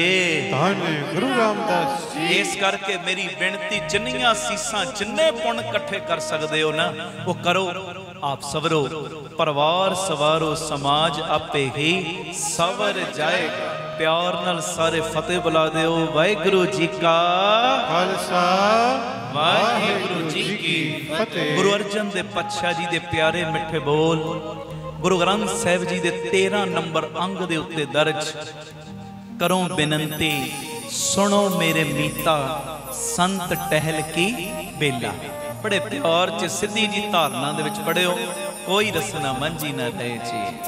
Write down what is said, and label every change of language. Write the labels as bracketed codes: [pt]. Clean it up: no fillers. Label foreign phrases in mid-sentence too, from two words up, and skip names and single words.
[pa] ਧੰਨ ਗੁਰੂ ਰਾਮਦਾਸ ਜੀ। ਇਸ ਕਰਕੇ ਮੇਰੀ ਬੇਨਤੀ ਜਿੰਨੀਆਂ ਸੀਸਾਂ ਜਿੰਨੇ ਪੁੰਨ ਇਕੱਠੇ ਕਰ ਸਕਦੇ ਹੋ ਨਾ ਵੋ ਕਰੋ। ਆਪ ਸਵਰੋ, ਪਰਿਵਾਰ ਸਵਾਰੋ, ਸਮਾਜ ਆਪੇ ਹੀ ਸਵਰ ਜਾਏਗਾ। ਪਿਆਰ ਨਾਲ ਸਾਰੇ ਫ਼ਤਿਹ ਬੁਲਾ ਦਿਓ। ਵਾਹਿਗੁਰੂ ਜੀ ਕਾ खालसा, ਵਾਹਿਗੁਰੂ ਜੀ ਕੀ फतेह। ਗੁਰੂ ਅਰਜਨ ਦੇਵ ਪਾਤਸ਼ਾਹ ਜੀ ਦੇ ਪਿਆਰੇ ਮਿੱਠੇ ਬੋਲ ਗੁਰੂ ਗ੍ਰੰਥ ਸਾਹਿਬ ਜੀ ਦੇ 13 ਨੰਬਰ ਅੰਗ ਦੇ ਉੱਤੇ ਦਰਜ। ਕਰੋ ਬੇਨੰਤੀ ਸੁਣੋ ਮੇਰੇ ਮੀਤਾ ਸੰਤ ਟਹਲ ਕੀ ਬੇਲਾ। ਬੜੇ ਪਿਆਰ ਚ ਸਿੱਧੀ ਜੀ ਧਾਰਨਾ ਦੇ ਵਿੱਚ ਪੜ੍ਹਿਓ, ਕੋਈ ਰਸਨਾ ਮੰਝੀ ਨਾ ਰਹੇ ਜੀ।